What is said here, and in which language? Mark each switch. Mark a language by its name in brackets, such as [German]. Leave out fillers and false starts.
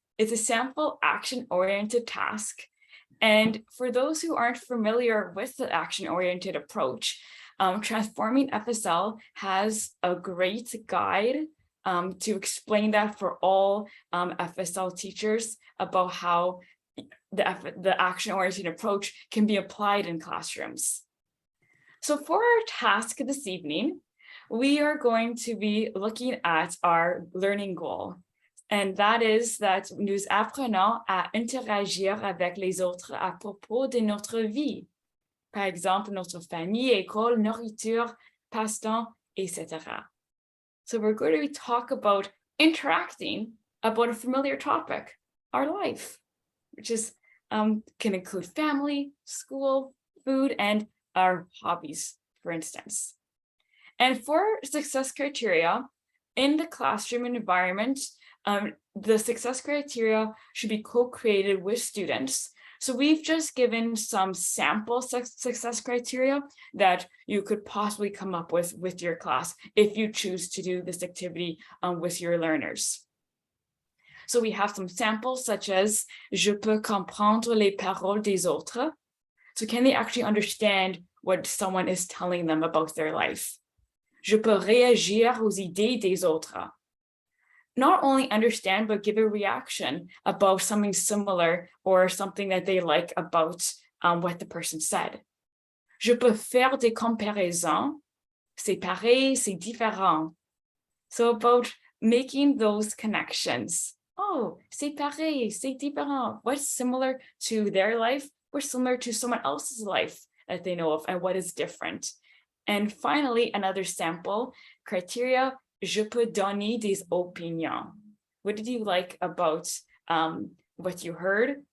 [English] It's a sample action-oriented task. And for those who aren't familiar with the action-oriented approach, Transforming FSL has a great guide to explain that for all FSL teachers about how the action-oriented approach can be applied in classrooms. So for our task this evening, we are going to be looking at our learning goal. And that is that [French] nous apprenons à interagir avec les autres à propos de notre vie. Par exemple, notre famille, école, nourriture, passe-temps, etc. [English] So we're going to talk about interacting about a familiar topic, our life, which is can include family, school, food, and our hobbies, for instance. And for success criteria in the classroom environment, the success criteria should be co-created with students. So we've just given some sample success criteria that you could possibly come up with your class if you choose to do this activity with your learners. So we have some samples such as [French] je peux comprendre les paroles des autres. [English] So can they actually understand what someone is telling them about their life? [French] Je peux réagir aux idées des autres. [English] Not only understand, but give a reaction about something similar or something that they like about what the person said. [French] Je peux faire des comparaisons. C'est pareil, c'est différent. [English] So about making those connections. [French] Oh, c'est pareil, c'est différent. [English] What's similar to their life? What's similar to someone else's life that they know of, and what is different? And finally, another sample criteria, [French] je peux donner des opinions. [English] What did you like about what you heard?